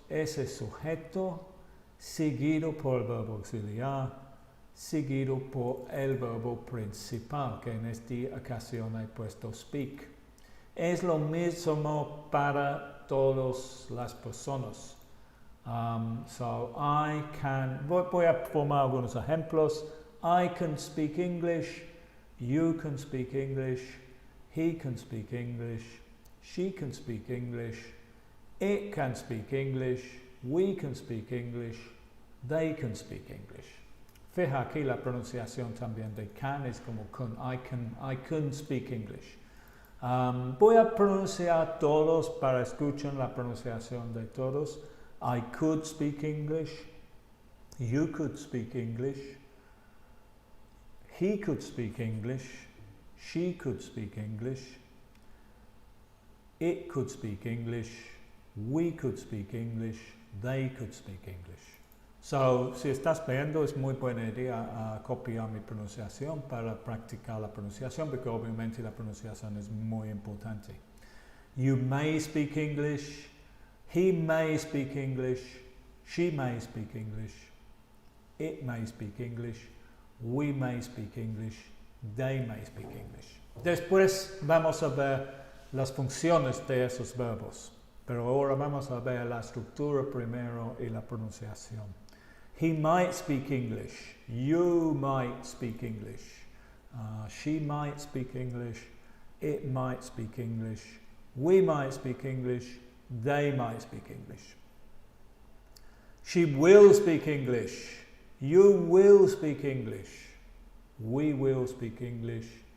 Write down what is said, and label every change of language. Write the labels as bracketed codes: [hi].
[es] Ese sujeto seguido por el verbo auxiliar, seguido por el verbo principal, que en esta ocasión he puesto speak. Es lo mismo para todas las personas. [en] So I can, [es] voy a formar algunos ejemplos. [en] I can speak English, you can speak English, he can speak English, she can speak English, it can speak English, we can speak English, they can speak English. [es] Fija aquí la pronunciación también de can es como can. [en] I can speak English. [es] Voy a pronunciar todos para escuchar la pronunciación de todos. [en] I could speak English. You could speak English. He could speak English. She could speak English. It could speak English. We could speak English. They could speak English. [es] So, si estás viendo, es muy buena idea copiar mi pronunciación para practicar la pronunciación, porque obviamente la pronunciación es muy importante. [en] You may speak English. He may speak English. She may speak English. It may speak English. We may speak English. They may speak English. [es] Después vamos a ver las funciones de esos verbos, pero ahora vamos a ver la estructura primero y la pronunciación. [en] He might speak English. You might speak English. She might speak English. It might speak English. We might speak English. They might speak English. She will speak English. You will speak English. We will speak English.